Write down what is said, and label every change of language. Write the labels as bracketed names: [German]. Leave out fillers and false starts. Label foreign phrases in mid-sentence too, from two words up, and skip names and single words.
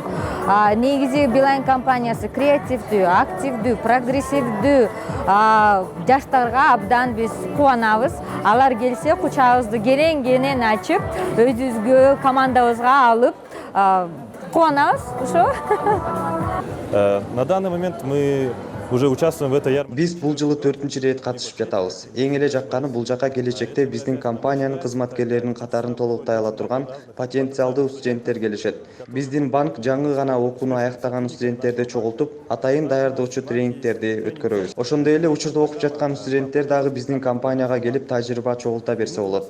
[Kyrgyz] Негизи Билайн компаниясы креативдүү, активдүү, прогрессивдүү жаштарга абдан биз кубанабыз. Алар келсе, кучагыбызды керең-кенен ачып, өзүбүзгө командабызга алып, кубанабыз, ошо. [Russian] На данный момент мы уже участвуем в этой ярмарке. [Kyrgyz] Биз бул жылы 4-чү рет катышып жатабыз. Эң эле жакканы бул жака келечекте биздин компаниянын кызматкерлеринин катарын толуктай ала турган потенциалдуу студенттер келишет. Биздин банк жаңы гана окууну аяктаган студенттерди чогултуп, атайын даярдоочу тренингтерди өткөрөбүз. Ошондой эле учурда окуп жаткан студенттер дагы биздин компанияга келип тажрыйба чогулта берсе болот.